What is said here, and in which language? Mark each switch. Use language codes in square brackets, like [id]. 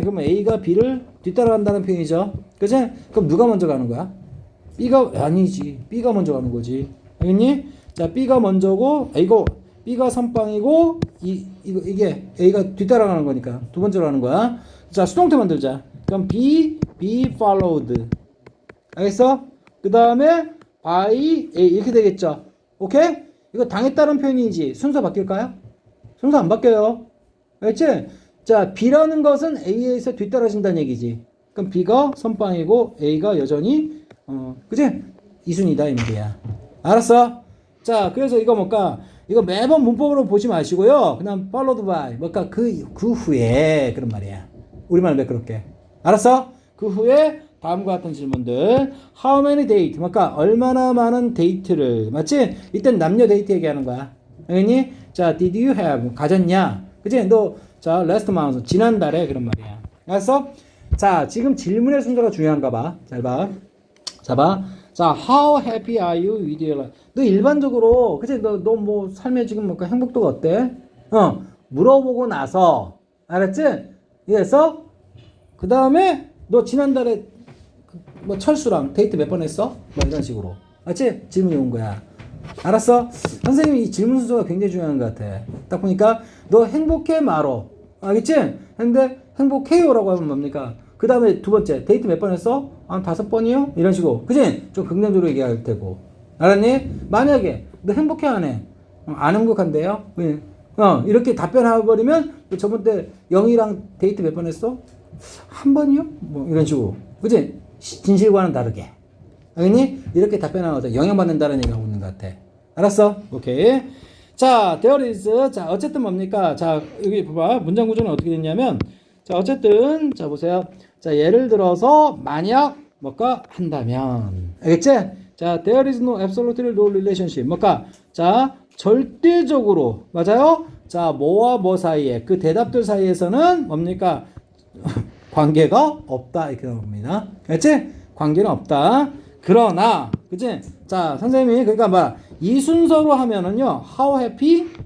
[ko] 그러면 A가 B를 뒤따라간다는 표현이죠 그지? 그럼 누가 먼저 가는 거야? B가 아니지. B가 먼저 가는 거지. 알겠니? 자, B가 먼저고, 이거 B가 선빵이고, 이게 A가 뒤따라가는 거니까 두 번째로 하는 거야. 자, 수동태 만들자. 그럼 [en] be followed. [ko] 알겠어? 그 다음에 [en] by A [ko] 이렇게 되겠죠. 오케이? 이거 당했다는 표현이지. 순서 바뀔까요? 순서 안 바뀌어요. 알겠지? 자, B라는 것은 A에서 뒤따라진다는 얘기지. 그럼 B가 선빵이고 A가 여전히 그치? 이순이다 이 말이야. 알았어? 자, 그래서 이거 뭘까? 이거 매번 문법으로 보지 마시고요. 그냥 [en] followed by [ko] 뭘까? 그 후에 그런 말이야. 우리말 매끄럽게. 알았어? 그 후에 다음과 같은 질문들. [en] How many date? [ko] 뭘까? 얼마나 많은 데이트를 맞지? 이땐 남녀 데이트 얘기하는 거야. 알겠니? 자, [en] did you have? [ko] 가졌냐? 그치? 너 자, [en] last month [ko] 지난달에 그런 말이야. 알았어? 자, 지금 질문의 순서가 중요한가 봐. 잘 봐. 자, 봐. 자, [en] how happy are you with your life? [ko] 너 일반적으로, 그치? 너 뭐, 삶에 지금 뭔가 행복도가 어때? 물어보고 나서, 알았지? 이래서, 그 다음에, 너 지난달에, 뭐, 철수랑 데이트 몇 번 했어? 뭐, 이런 식으로. 알았지? 질문이 온 거야. 알았어? 선생님이 이 질문 순서가 굉장히 중요한 것 같아. 딱 보니까, 너 행복해? 말어. 알겠지? 근데, 행복해요라고 하면 뭡니까? 그 다음에 두 번째, 데이트 몇 번 했어? 한 5번이요? 이런 식으로. 그치? 좀 긍정적으로 얘기할 테고. 알았니? 만약에, 너 행복해, 안 해? 안 행복한데요? 이렇게 답변해버리면, 저번 때 영희랑 데이트 몇 번 했어? 한 번이요? 뭐, 이런 식으로. 그치? 진실과는 다르게. 알겠니? 이렇게 답변하면 영향받는다는 얘기를 하고 있는 것 같아. 알았어? 오케이. 자, [en] there is. [ko] 자, 어쨌든 뭡니까? 자, 여기 봐봐. 문장 구조는 어떻게 됐냐면, 자, 어쨌든, 자, 보세요. 자, 예를 들어서, 만약, 뭐가 한다면. 알겠지? 자, [en] there is no absolutely no relationship. [ko] 뭐가? 자, 절대적으로. 맞아요? 자, 뭐와 뭐 사이에, 그 대답들 사이에서는 뭡니까? 관계가 없다. 이렇게 나옵니다. 알겠지? 관계는 없다. 그러나, 그치? 자, 선생님이, 그러니까 뭐, 이 순서로 하면은요, [en] how happy?